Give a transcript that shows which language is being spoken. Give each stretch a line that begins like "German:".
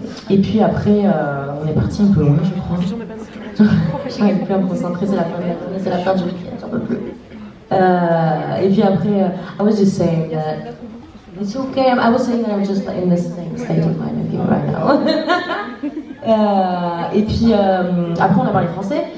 French: Et puis après, on est parti un peu loin, je crois. J'arrive plus à me concentrer, c'est la fin de la journée, c'est la fin du week-end, j'en peux plus. Et puis après,
English: I was just saying that it's okay. I was saying that I'm just in this state of mind with you right now.
French: Et puis après, on a parlé français.